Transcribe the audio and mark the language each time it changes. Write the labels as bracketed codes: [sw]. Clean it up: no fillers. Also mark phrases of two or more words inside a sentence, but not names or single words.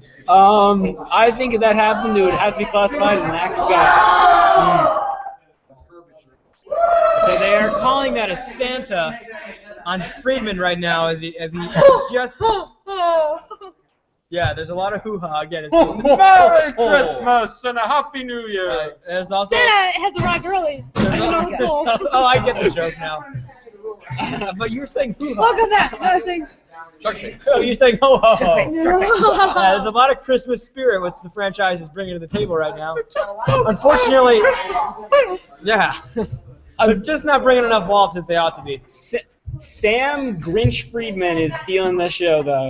[en] I think if that happened, it would have to be classified as an act of God. So they are calling that a Santa on Friedman right now as he just. Yeah, there's a lot of hoo-ha again. It's just Merry Christmas and a Happy New Year. There's also. Santa has arrived early. I get the joke now. But you were saying hoo-ha. Welcome back. Another thing. Oh, you're saying ho ho ho. There's a lot of Christmas spirit which the franchise is bringing to the table right now. Unfortunately, they're just not bringing enough wallops as they ought to be. Sam Grinch Friedman is stealing the show, though.